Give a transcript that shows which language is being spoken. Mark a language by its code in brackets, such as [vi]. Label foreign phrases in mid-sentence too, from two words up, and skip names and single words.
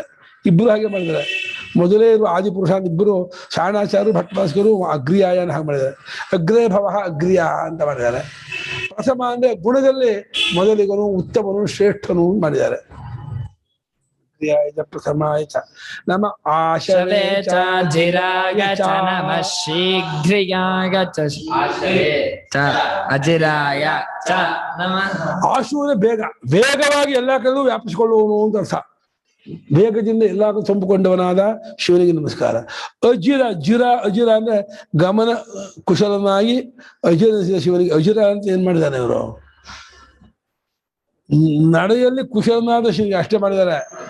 [kn] ಇಬ್ರು ಹಾಗೆ ಮಾಡಿದ್ದಾರೆ. ಮೊದಲೇ ಇರುವ ಆದಿಪುರುಷ ಇಬ್ಬರು, ಶಾಣಾಚಾರ್ಯರು, ಭಟ್ಟಾಸ್ಕರು ಅಗ್ರಿಯಾಯನ ಹಾಗೆ ಮಾಡಿದ್ದಾರೆ. [sa] ಅಗ್ರೇ ಭವ ಅಗ್ರಿಯ [kn] ಅಂತ ಮಾಡಿದ್ದಾರೆ. ಪ್ರಥಮ ಅಂದ್ರೆ ಗುಣದಲ್ಲಿ ಮೊದಲಿಗನು, ಉತ್ತಮನು, ಶ್ರೇಷ್ಠನು ಮಾಡಿದ್ದಾರೆ. [sa] ಪ್ರಥಮಾಯ ಚ ನಮ ಆಶವೇ ಚ ಜಿರಾಯ ಚ ನಮಃ ಶೀಘ್ರಿಯಾಯ ಚ ಅಜಿರಾಯ ಚ ನಮಃ. [kn] ಆಶುವಿನ ವೇಗವಾಗಿ ಎಲ್ಲಾ ಕಡೆಗೂ ವ್ಯಾಪಿಸಿಕೊಳ್ಳುವನು ಅಂತ ಅರ್ಥ. ವೇಗದಿಂದ ಎಲ್ಲಾ ತುಂಬಿಕೊಂಡವನಾದ ಶಿವನಿಗೆ ನಮಸ್ಕಾರ. ಅಜಿರ ಅಂದ್ರೆ ಗಮನ ಕುಶಲನಾಗಿ ಅಜಿರ ಶಿವನಿಗೆ. ಅಜಿರ ಅಂತ ಏನ್ ಮಾಡಿದಾನೆ ಇವರು? ನಡೆಯಲ್ಲಿ ಕುಶಲನಾದ ಶಿವನಿಗೆ ಅಷ್ಟೇ ಮಾಡಿದ್ದಾರೆ.